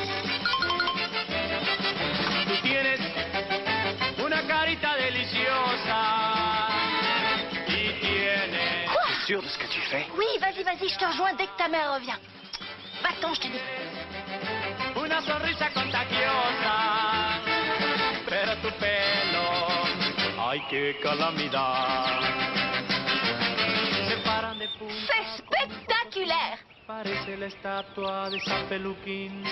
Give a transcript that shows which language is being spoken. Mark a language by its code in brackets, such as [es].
[es] Tú tienes una carita deliciosa y tienes... [fr] Quoi? T'es sûr de ce que tu fais? Oui, vas-y, je te rejoins dès que ta mère revient. Va-t'en, je te dis. [es] Una sonrisa contagiosa, pero tu pelo, ay qué calamidad. Se paran de punta, [fr] C'est spectaculaire. [es] parece la estatua de San Peluquín.